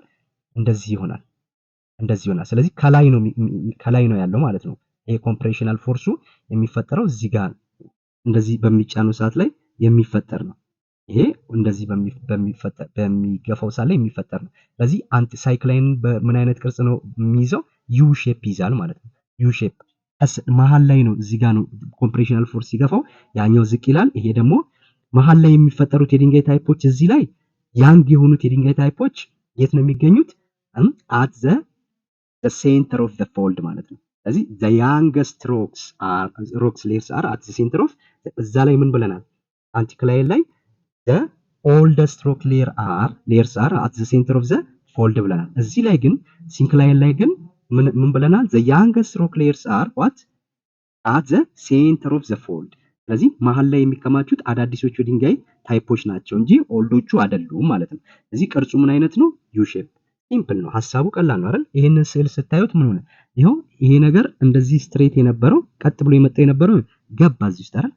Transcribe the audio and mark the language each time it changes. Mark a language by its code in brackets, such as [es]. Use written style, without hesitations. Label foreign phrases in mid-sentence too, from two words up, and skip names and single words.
[am] እንደዚህ ይሆናል። ስለዚህ ከላይ ነው ያለው ማለት ነው። ይሄ [en] compressional force [am] የሚፈጠረው እዚህ ጋር እንደዚህ በሚጫነው ሰዓት ላይ የሚፈጠር ነው። ይሄ እንደዚህ በሚገፋው ሰዓት ላይ የሚፈጠር ነው። ስለዚህ ሳይክላይን በምን አይነት ቅርጽ ነው የሚይዘው? [en] U shape [am] ይዛል ማለት ነው። [en] U shape [am] መሃል ላይ ነው። እዚህ ጋር ነው [en] compressional force [am] ሲገፋው ያኛው ዝቅ ይላል። ይሄ ደግሞ መሃል ላይ የሚፈጠሩት የድንጋይ ታይፖች እዚህ ላይ ያንግ የሆኑት የድንጋይ ታይፖች የት ነው የሚገኙት? [en] at the center of the fold [am] ማለት ነው። ስለዚህ [en] the youngest rocks layers are at the center of [am] እዛ ላይ ምን ብለናል? አንቲክላይን ላይ [en] the oldest rock layers are at the center of the fold [am] ብለናል። እዚህ ላይ ግን ሲንክላይን ላይ ግን ምን ብለናል? [en] the youngest rock layers are what at the center of the fold። [am] ስለዚህ መሃል ላይ የሚከማቹት አዳዲሶቹ ድንጋይ ታይፖች ናቸው እንጂ ኦልዶቹ አይደሉም ማለት ነው። እዚህ ቅርጹ ምን አይነት ነው? [en] U shape። [am] ሲምፕል ነው፣ ሀሳቡ ቀላል ነው አይደል? ይሄንን ስዕል ስታዩት ምን ሆነ? ይሄው ይሄ ነገር እንደዚህ ስትሬት የነበረው ቀጥ ብሎ የመጣው የነበረው ገባ እዚህ ውስጥ አይደል?